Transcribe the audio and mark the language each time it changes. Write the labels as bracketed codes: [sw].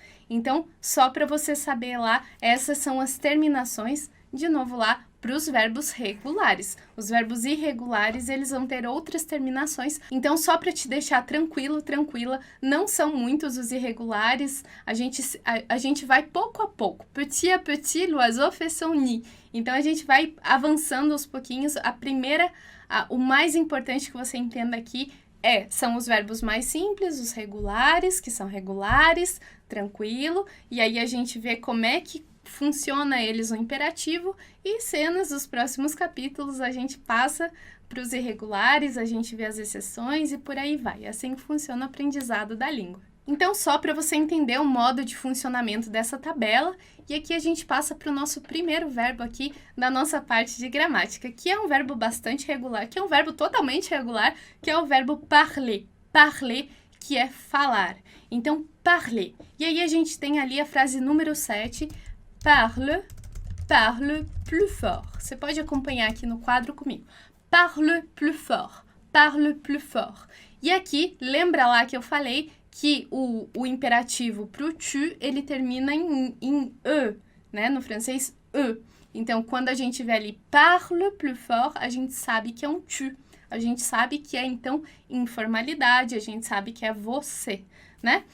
[pt] Então, só para você saber lá, essas são as terminações, de novo lá, para os verbos regulares. Os verbos irregulares, eles vão ter outras terminações. Então, só para te deixar tranquilo, tranquila, não são muitos os irregulares. A gente vai pouco a pouco. [fr] Petit à petit, l'oiseau fait son nid. [pt] Então, a gente vai avançando aos pouquinhos. O mais importante que você entenda aqui são os verbos mais simples, os regulares, que são regulares, tranquilo. E aí, a gente vê como é que funciona eles no imperativo, e cenas dos próximos capítulos a gente passa para os irregulares, a gente vê as exceções e por aí vai. É assim que funciona o aprendizado da língua. Então, só para você entender o modo de funcionamento dessa tabela, e aqui a gente passa para o nosso primeiro verbo aqui da nossa parte de gramática, que é um verbo bastante regular, que é um verbo totalmente regular, que é o verbo parler. Parler, que é falar. Então, parler. E aí a gente tem ali a frase número 7, [fr] parle plus fort. [pt] Você pode acompanhar aqui no quadro comigo. [fr] Parle plus fort, parle plus fort. [pt] E aqui, lembra lá que eu falei que o imperativo pro tu, ele termina em E, né? No francês, E. Então, quando a gente vê ali [fr] parle plus fort, [pt] a gente sabe que é um tu. A gente sabe que é, então, informalidade, a gente sabe que é você, né?